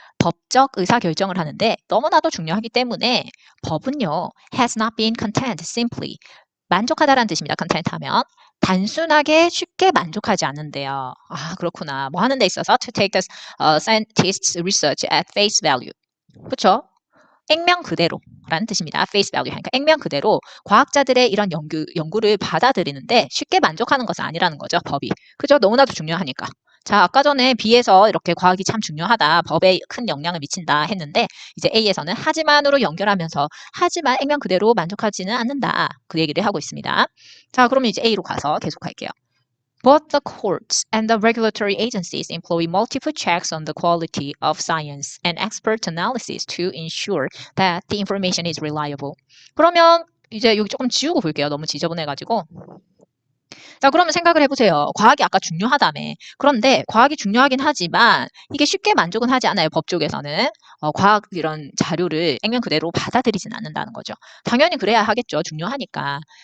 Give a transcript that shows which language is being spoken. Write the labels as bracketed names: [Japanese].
[Korean] 법적 의사결정을 하는데 너무나도 중요하기 때문에 법은요, [English] has not been content simply. [Korean] 만족하다라는 뜻입니다. content 하면. 단순하게 쉽게 만족하지 않는데요. 그렇구나. 뭐 하는 데 있어서 [English] to take the scientist's research at face value. [Korean] 그렇죠? 액면 그대로라는 뜻입니다. face value 하니까 액면 그대로 과학자들의 이런 연구를 받아들이는데 쉽게 만족하는 것은 아니라는 거죠. 법이. 그죠? 너무나도 중요하니까. 자, 아까 전에 B에서 이렇게 과학이 참 중요하다, 법에 큰 영향을 미친다 했는데 이제 A에서는 하지만으로 연결하면서 하지만 액면 그대로 만족하지는 않는다. 그 얘기를 하고 있습니다. 자, 그러면 이제 A로 가서 계속할게요. [English] Both the courts and the regulatory agencies employ multiple checks on the quality of science and expert analysis to ensure that the information is reliable. [Korean] 그러면 이제 여기 조금 지우고 볼게요. 너무 지저분해가지고. 자, 그러면 생각을 해보세요. 과학이 아까 중요하다며. 그런데 과학이 중요하긴 하지만 이게 쉽게 만족은 하지 않아요. 법 쪽에서는. 과학 이런 자료를 액면 그대로 받아들이진 않는다는 거죠. 당연히 그래야 하겠죠. 중요하니까.